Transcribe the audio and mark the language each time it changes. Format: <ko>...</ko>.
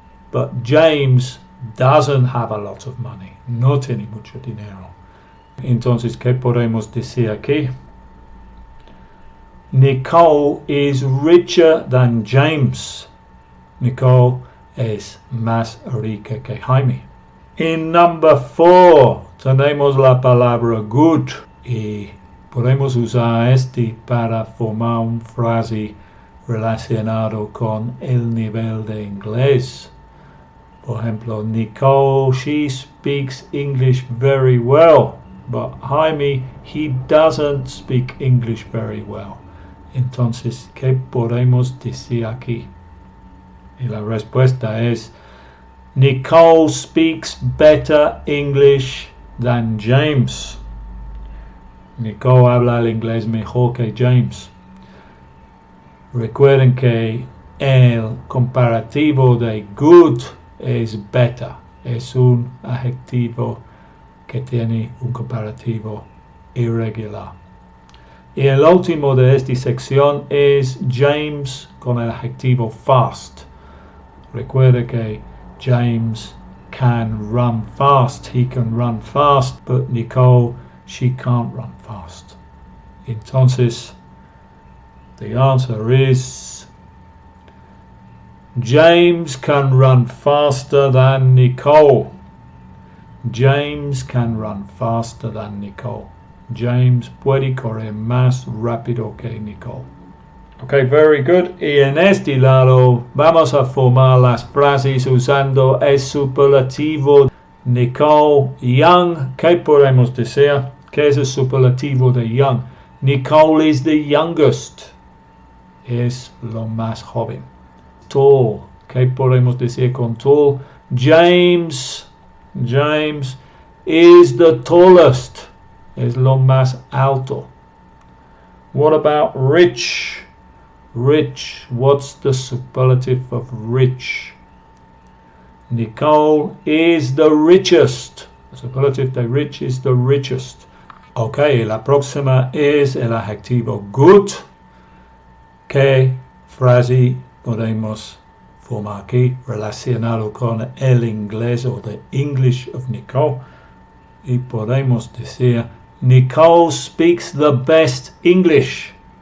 <en>But James doesn't have a lot of money.</en> <es>No tiene mucho dinero. Entonces, ¿qué podemos decir aquí?</es> <en>Nicole is richer than James.</en> <es>Nicole es más rica que Jaime. En number 4 tenemos la palabra good y podemos usar este para formar una frase relacionada con el nivel de inglés. Por ejemplo,</es> <en>Nicole, she speaks English very well, but Jaime, he doesn't speak English very well.</en> <es>Entonces, ¿qué podemos decir aquí? Y la respuesta es,</es> <en>Nicole speaks better English than James.</en> <es>Nicole habla el inglés mejor que James. Recuerden que el comparativo de good es better. Es un adjetivo que tiene un comparativo irregular. Y el último de esta sección es James con el adjetivo fast. Recuerda que</es> <en>James can run fast. He can run fast, but Nicole, she can't run fast. Entonces, the answer is James can run faster than Nicole. James can run faster than Nicole.</en> <es>James puede correr más rápido que Nicole.</es> <en>Okay, very good.</en> <es>Y en este lado vamos a formar las frases usando el superlativo. Nicole young. ¿Qué podemos decir? ¿Qué es el superlativo de young?</es> <en>Nicole is the youngest.</en> <es>Es lo más joven. Tall. ¿Qué podemos decir con tall?</es> <en>James is the tallest.</en> <es>Es lo más alto.</es> <en>What about rich? Rich. What's the superlative of rich? Nicole is the richest. The superlative</en> <es>de</es> <en>rich is the richest.</en> <es>Ok, la próxima es el adjetivo good. ¿Qué frase podemos formar aquí relacionado con el inglés o</es> <en>the English of Nicole?</en> <es>Y podemos decir,</es> <en>Nicole speaks the best English.</en>